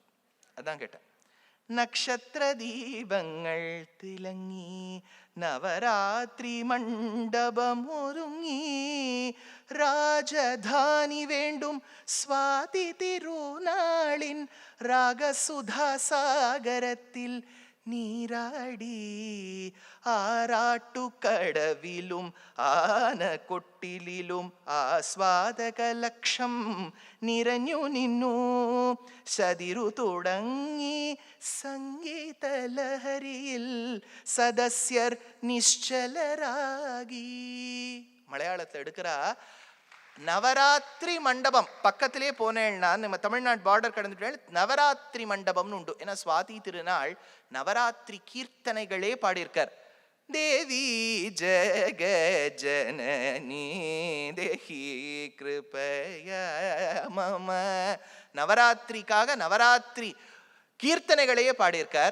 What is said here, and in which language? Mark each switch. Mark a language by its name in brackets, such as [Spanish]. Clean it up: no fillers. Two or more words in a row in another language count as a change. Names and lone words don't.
[Tamil] அதான் கேட்டேன். [Malayalam] നക്ഷത്ര ദീപങ്ങൾ തിളങ്ങി നവരാത്രി മണ്ഡപം ഒരുങ്ങി രാജധാനി വീണ്ടും സ്വാതി തിരുനാളിൻ രാഗസുധാ സാഗരത്തിൽ നീരാടി ആറാട്ടു കടവിലും ആനക്കൊട്ടിലും ആസ്വാദക ലക്ഷം നിറഞ്ഞു നിന്നു സതിരു തുടങ്ങി സംഗീത ലഹരിയിൽ സദസ്യർ നിശ്ചലരാകി. [Tamil] மலையாளத்தில் எடுக்கிறா நவராத்திரி மண்டபம் பக்கத்திலே போனேன்னா நம்ம தமிழ்நாடு பார்டர் கடந்துட்டு நவராத்திரி மண்டபம்னு உண்டு. ஏன்னா சுவாதி திருநாள் நவராத்திரி கீர்த்தனைகளே பாடியிருக்கார். [Sanskrit] देवि जग जननि देहि कृपया मम, [Tamil] நவராத்திரிக்காக நவராத்திரி கீர்த்தனைகளையே பாடியிருக்கார்.